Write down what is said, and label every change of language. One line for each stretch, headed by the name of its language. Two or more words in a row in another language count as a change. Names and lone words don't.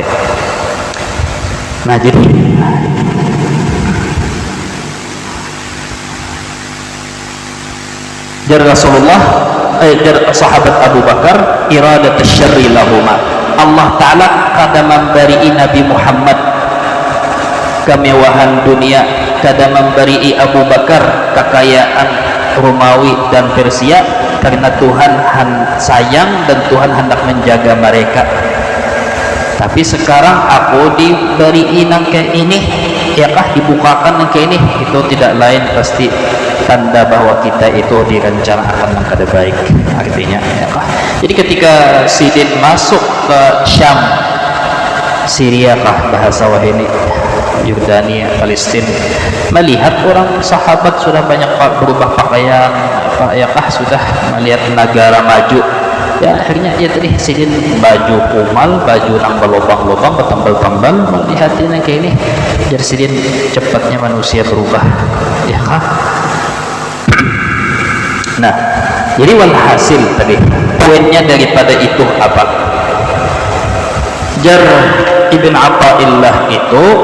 Indonesian: Nah jadi jar Rasulullah jar sahabat Abu Bakar,
Arabic: iradat syarri lahuma,
Indonesian: Allah Ta'ala kada memberi Nabi Muhammad kemewahan dunia, kada memberi Abu Bakar kekayaan Romawi dan Persia, karena Tuhan sayang dan Tuhan hendak menjaga mereka. Tapi sekarang aku diberi nang kayak ini ya kah, dibukakan nang kayak ini, itu tidak lain pasti tanda bahwa kita itu direncanakan yang kada baik, artinya ya kah. Jadi ketika Sidin masuk ke Syam, Syria kah bahasa wahini, Yordania, Palestina, melihat orang sahabat sudah banyak berubah pakaian apa ya kah, sudah melihat negara maju, ya akhirnya ya tadi Sidin baju kumal, baju nang berlubang-lubang, bertambal-tambal, melihat ini kayak ini, jadi Sidin cepatnya manusia berubah ya kah. Nah jadi walhasil tadi poinnya daripada itu apa, jar Ibn Athaillah itu